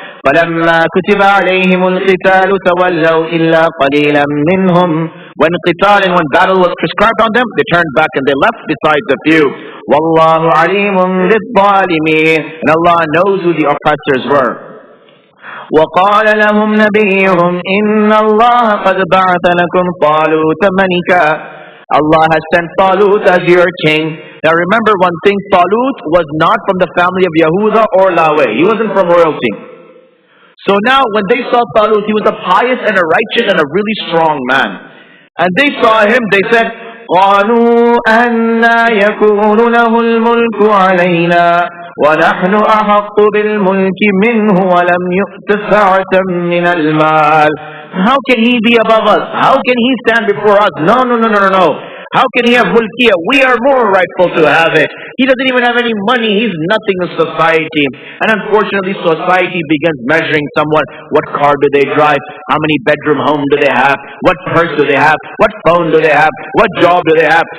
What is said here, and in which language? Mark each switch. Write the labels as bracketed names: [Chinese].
[Arabic] فَلَمَّا كُتِبَ عَلَيْهِمُ الْقِتَالُ تَوَلَّوْا إِلَّا قَلِيلًا مِّنْهُمْ. [English] When qital and when battle was prescribed on them, they turned back and they left besides a few. [Arabic] وَاللَّهُ عَلِيمٌ بِالظَّالِمِينَ. [English] And Allah knows who the oppressors were. [Arabic] وقال لهم نبيهم إن الله قد بعث لكم طالوت ملكا. [English] Allah has sent Talut as your king. Now remember one thing, Talut was not from the family of Yehuda or Lawe. He wasn't from royalty. So now when they saw Talut, he was a pious and a righteous and a really strong man. And they saw him, they said, [Arabic] قالوا أَنَّا يكون له الملك علينا وَنَحْنُ أَحَقُّ بِالْمُلْكِ مِنْهُ وَلَمْ يُؤْتَ سَعَةً مِنَ الْمَالِ. [English] How can he be above us? How can he stand before us? No. How can he have mulkiyah? We are more rightful to have it. He doesn't even have any money. He's nothing in society. And unfortunately, society begins measuring someone. What car do they drive? How many bedroom home do they have? What purse do they have? What phone do they have? What job do they have?